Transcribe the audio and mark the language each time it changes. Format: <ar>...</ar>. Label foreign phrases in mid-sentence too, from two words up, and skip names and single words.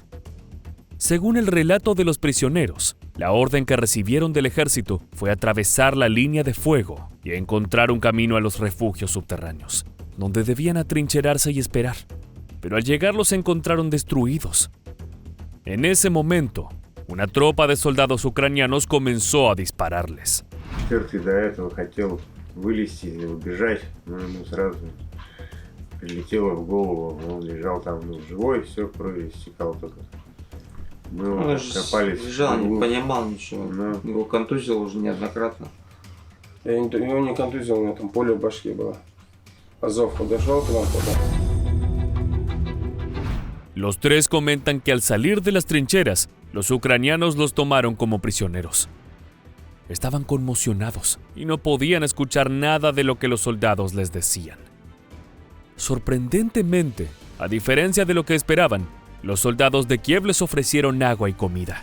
<es>Según el relato de los prisioneros, la orden que recibieron del ejército fue atravesar la línea de fuego y encontrar un camino a los refugios subterráneos, donde debían atrincherarse y esperar. Pero al llegar los encontraron destruidos. En ese momento, una tropa de soldados ucranianos comenzó a dispararles.</es> <ru>Вылезти или убежать, но ему сразу прилетело в голову, он лежал там живой, все, кровь истекала только. Мы его копались. Лежал, не понимал ничего, его контузило уже неоднократно. Его не контузил, у него там поле в башке было. Азов подошел к нам туда.</ru> <es>Los 3 comentan que al salir de las trincheras, los ucranianos los tomaron como prisioneros. Estaban conmocionados y no podían escuchar nada de lo que los soldados les decían. Sorprendentemente, a diferencia de lo que esperaban, los soldados de Kiev les ofrecieron agua y comida.</es>